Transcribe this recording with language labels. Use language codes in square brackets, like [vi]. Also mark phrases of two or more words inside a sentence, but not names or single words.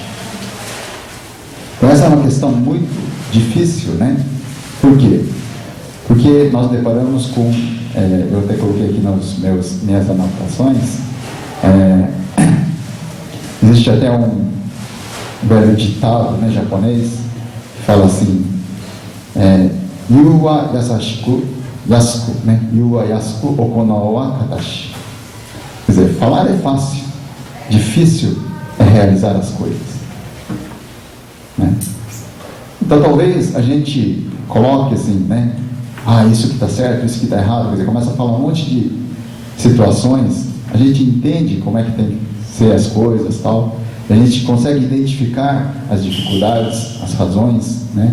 [pt] Então essa é uma questão muito difícil, né? Por quê? Porque nós deparamos com, eu até coloquei aqui nas minhas anotações, existe até um velho ditado, né, japonês, que fala assim, [ja] 言うは優しく易く, né? 言うは易く行うは難し. [pt] Quer dizer, falar é fácil, difícil é realizar as coisas, né? Então talvez a gente coloque assim, né? Isso que está certo, isso que está errado, quer dizer, começa a falar um monte de situações, a gente entende como é que tem que ser as coisas, tal, a gente consegue identificar as dificuldades, as razões, né?